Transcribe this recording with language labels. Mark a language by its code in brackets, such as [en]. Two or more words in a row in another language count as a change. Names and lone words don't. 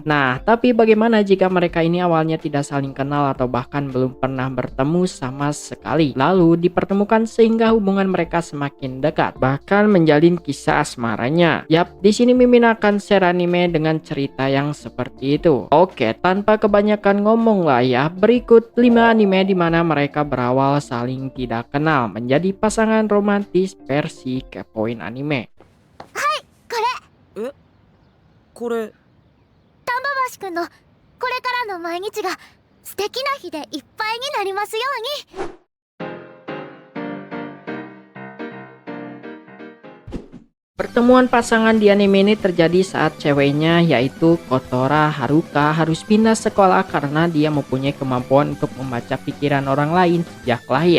[id] Nah, tapi bagaimana jika mereka ini awalnya tidak saling kenal atau bahkan belum pernah bertemu sama sekali, lalu dipertemukan sehingga hubungan mereka semakin dekat, bahkan menjalin kisah asmaranya. Yap, di sini Mimin akan share anime dengan cerita yang seperti itu. Oke, tanpa kebanyakan ngomong lah ya, berikut 5 anime di mana mereka berawal saling tidak kenal menjadi pasangan romantis versi Kepoin Anime. [ja] これ橋くんのこれからの毎日が素敵な日でいっぱいになりますように。 [id] Pertemuan pasangan di anime ini terjadi saat ceweknya yaitu Kotora Haruka harus pindah sekolah karena dia mempunyai kemampuan untuk membaca pikiran orang lain sejak lahir.